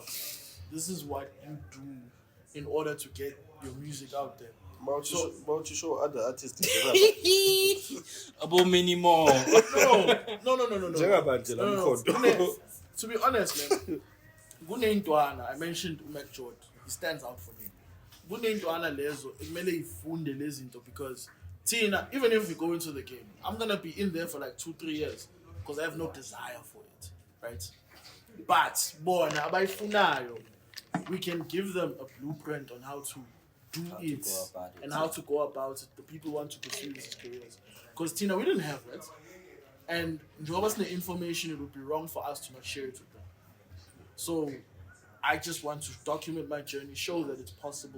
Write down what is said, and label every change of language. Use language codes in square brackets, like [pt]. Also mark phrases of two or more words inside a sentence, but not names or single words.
[en] This is what you do in order to get your music out there. About to show other artists. About many more. No. Mkhondo. To be honest, man, Guneintwana, I mentioned Mkhondo. He stands out for me. [nd] Guneintwana lezo, kumele ifunde lezinto [en] because Tina, even if we go into the game, I'm gonna be in there for like 2-3 years because I have no desire for it, right? [nd] But bona abayifunayo, [en] we can give them a blueprint on how to do it and how to go about it. The people want to pursue these careers. Because Tina, we didn't have that. And the information, it would be wrong for us to not share it with them. So I just want to document my journey, show that it's possible.